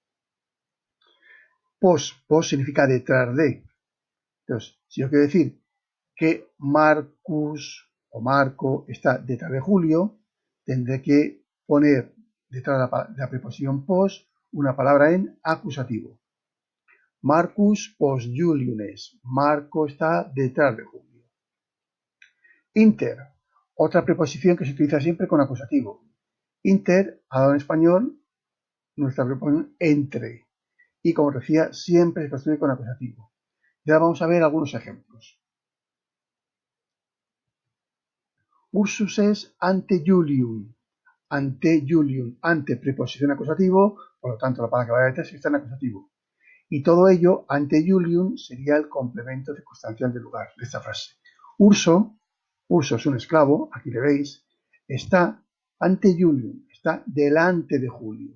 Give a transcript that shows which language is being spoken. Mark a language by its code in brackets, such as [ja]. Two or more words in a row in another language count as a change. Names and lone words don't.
[es] Pos significa detrás de. Entonces, si yo quiero decir que Marcus o Marco está detrás de Julio, tendré que poner detrás de la preposición pos una palabra en acusativo. [la] Marcus post Julius. [es] Marco está detrás de Julio. Inter. Otra preposición que se utiliza siempre con acusativo. Inter, ha dado en español, nuestra preposición entre. Y como decía, siempre se construye con acusativo. Ya vamos a ver algunos ejemplos. [la] Ursus es ante Julium. Ante Julium. [es] Ante preposición acusativo, por lo tanto la palabra que va detrás está en acusativo. Y todo ello, [la] ante Julium, [es] sería el complemento circunstancial del lugar de esta frase. Urso es un esclavo, aquí le veis, está [la] ante Julium, [es] está delante de Julio.